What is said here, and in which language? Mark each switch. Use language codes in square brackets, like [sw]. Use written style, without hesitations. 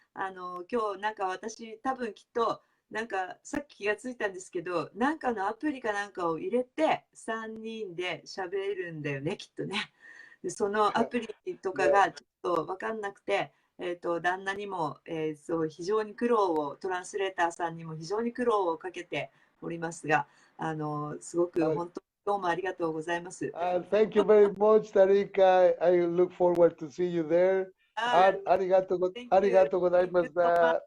[ja] 今日なんか私多分きっとなんかさっき気がついたんですけど、なんかのアプリかなんかを入れて3人で喋るんだよね、きっとね。でそのアプリとかがちょっと分かんなくて、旦那にも、そう非常に苦労を、トランスレーターさんにも非常に苦労をかけておりますが、すごく本当にどうもありがとうございます。 [en] Thank you very much, Tarika. I look forward to see you there. [ja] ありがとうございました。